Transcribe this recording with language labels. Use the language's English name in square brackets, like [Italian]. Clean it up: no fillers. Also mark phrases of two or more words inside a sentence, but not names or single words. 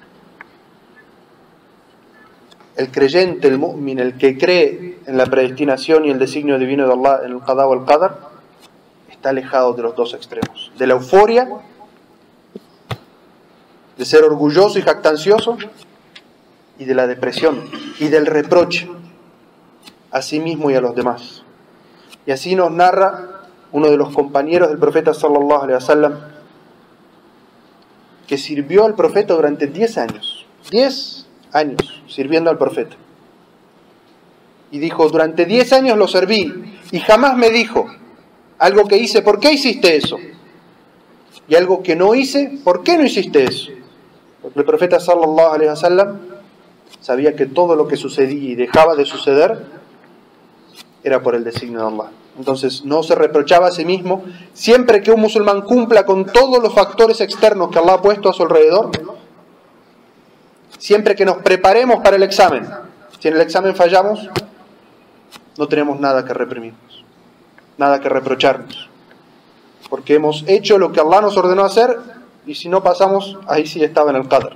[Spanish] El creyente, el mu'min, el que cree en la predestinación y el designio divino de Allah, en el qada o el qadar, está alejado de los dos extremos. De la euforia, de ser orgulloso y jactancioso, y de la depresión, y del reproche a sí mismo y a los demás. Y así nos narra uno de los compañeros del profeta [Arabic] صلى الله عليه وسلم, [Spanish] que sirvió al profeta durante 10 años. 10 años sirviendo al profeta. Y dijo, durante 10 años lo serví y jamás me dijo algo que hice, ¿por qué hiciste eso? Y algo que no hice, ¿por qué no hiciste eso? Porque el profeta [Arabic] صلى الله عليه وسلم [Spanish] sabía que todo lo que sucedía y dejaba de suceder era por el designio de Allah. Entonces no se reprochaba a sí mismo. Siempre que un musulmán cumpla con todos los factores externos que Allah ha puesto a su alrededor, siempre que nos preparemos para el examen, si en el examen fallamos, no tenemos nada que reprimirnos, nada que reprocharnos, porque hemos hecho lo que Allah nos ordenó hacer, y si no pasamos, ahí sí estaba en el qadr.